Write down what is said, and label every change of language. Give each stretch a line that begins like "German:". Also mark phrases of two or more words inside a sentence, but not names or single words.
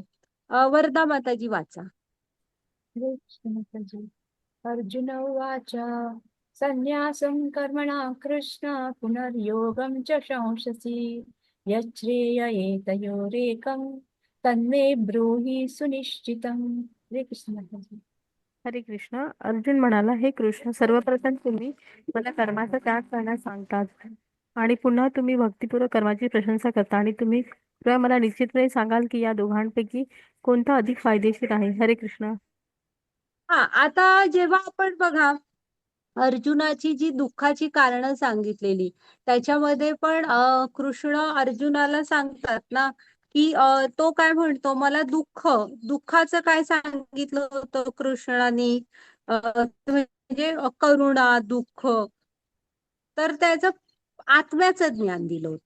Marathi: वरदा माताजी वाचा.
Sanskrit: कृष्ण अर्जुन उवाच संन्यासं कर्मणा कृष्ण पुनर्योगं च शंससि यच्छ्रेययेतयोरेकं तन्मे ब्रूहि सुनिश्चितं.
Marathi: हरे कृष्ण. हरे कृष्ण. अर्जुन म्हणाला, हे कृष्ण, सर्वप्रथम तुम्ही मला कर्माचा त्याग करण्यास सांगतात आणि पुन्हा तुम्ही भक्तिपूर्वक कर्माची प्रशंसा करता आणि तुम्ही कृपया मला निश्चितपणे सांगाल की या दोघांपैकी कोणता अधिक फायदेशीर आहे. हरे कृष्ण. हा, आता जेव्हा आपण बघा अर्जुनाची जी दुःखाची कारणं सांगितलेली त्याच्यामध्ये पण कृष्ण अर्जुनाला सांगतात ना की तो काय म्हणतो, मला दुःखाचं काय सांगितलं होतं कृष्णाने, म्हणजे करुणा दुःख, तर त्याचं आत्म्याचं ज्ञान दिलं होतं.